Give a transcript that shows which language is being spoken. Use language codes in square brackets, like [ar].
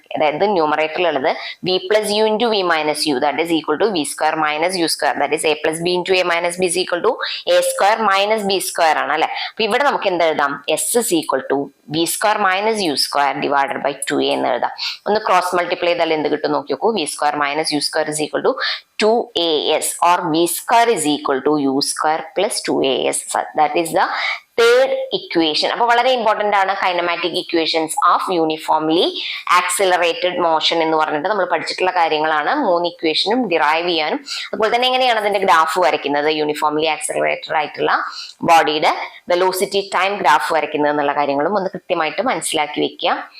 [en] അതായത് ന്യൂമറേറ്ററിലുള്ളത് v plus u into v minus u that is equal to v square minus u square that is a plus b into a minus b is equal to a square minus b square [ml] ആണ് അല്ലെ? അപ്പൊ ഇവിടെ നമുക്ക് എന്ത് എഴുതാം? [en] S is equal to v square minus u square divided by 2a എന്ന് എഴുതാം. [ml] ഒന്ന് ക്രോസ് മൾട്ടിപ്ലൈ ചെയ്താൽ എന്ത് കിട്ടും നോക്കി നോക്കൂ. [en] V square minus u square is equal to 2as or v square is equal to u square plus 2as. That is the third equation. [ml] അപ്പോൾ വളരെ ഇമ്പോർട്ടന്റ് ആണ് kinematic equations of uniformly accelerated motion എന്ന് പറഞ്ഞിട്ട് നമ്മൾ പഠിച്ചിട്ടുള്ള കാര്യങ്ങളാണ്. 3 ഇക്വേഷനും derive ചെയ്യാനും അതുപോലെ തന്നെ എങ്ങനെയാണ് അതിന്റെ ഗ്രാഫ് വരയ്ക്കുന്നത്, യൂണിഫോംലി ആക്സിലറേറ്റഡ് ആയിട്ടുള്ള ബോഡിയുടെ വെലോസിറ്റി ടൈം ഗ്രാഫ് വരയ്ക്കുന്നത് എന്നുള്ള കാര്യങ്ങളും ഒന്ന് കൃത്യമായിട്ട് മനസ്സിലാക്കി വെക്കുക.